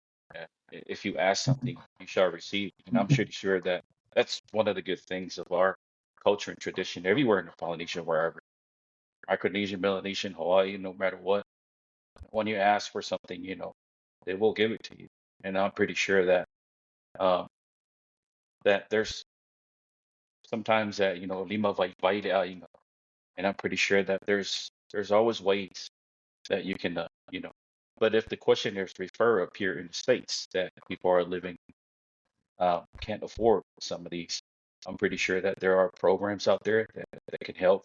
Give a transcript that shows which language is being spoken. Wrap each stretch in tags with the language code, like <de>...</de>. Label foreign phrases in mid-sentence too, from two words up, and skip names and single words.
<en>If you ask something, you shall receive. And I'm pretty sure that that's one of the good things of our culture and tradition everywhere in the Polynesian, wherever Micronesian, Melanesian, Hawaii, no matter what. When you ask for something, they will give it to you. And I'm pretty sure that um, that there's sometimes that</en> <sm>lima vai vai</sm> <en>and I'm pretty sure that there's always ways that you can But if the question is refer up here in the states that people are living can't afford some of these, I'm pretty sure that there are programs out there that can help.</en>